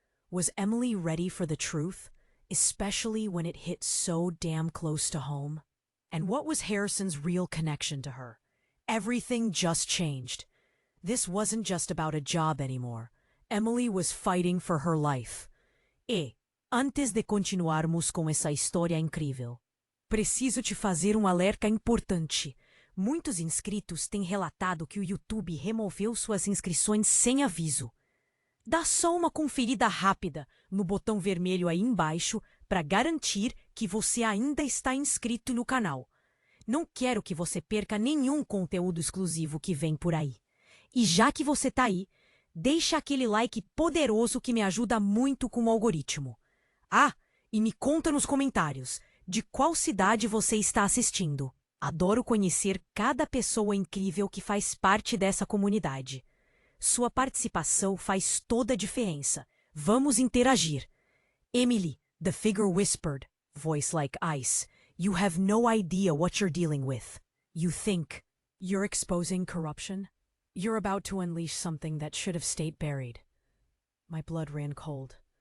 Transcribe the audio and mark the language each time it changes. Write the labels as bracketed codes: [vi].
[en] Was Emily ready for the truth, especially when it hit so damn close to home? And what was Harrison's real connection to her? Everything just changed. This wasn't just about a job anymore. Emily was fighting for her life. [pt] Antes de continuarmos com essa história incrível, preciso te fazer alerta importante. Muitos inscritos têm relatado que o YouTube removeu suas inscrições sem aviso. Dá só uma conferida rápida no botão vermelho aí embaixo para garantir que você ainda está inscrito no canal. Não quero que você perca nenhum conteúdo exclusivo que vem por aí. E já que você tá aí, deixa aquele like poderoso que me ajuda muito com o algoritmo. Ah, e me conta nos comentários de qual cidade você está assistindo. Adoro conhecer cada pessoa incrível que faz parte dessa comunidade. Sua participação faz toda a diferença. Vamos interagir. [en] Emily, the figure whispered, voice like ice. You have no idea what you're dealing with. You think you're exposing corruption? You're about to unleash something that should have stayed buried. My blood ran cold.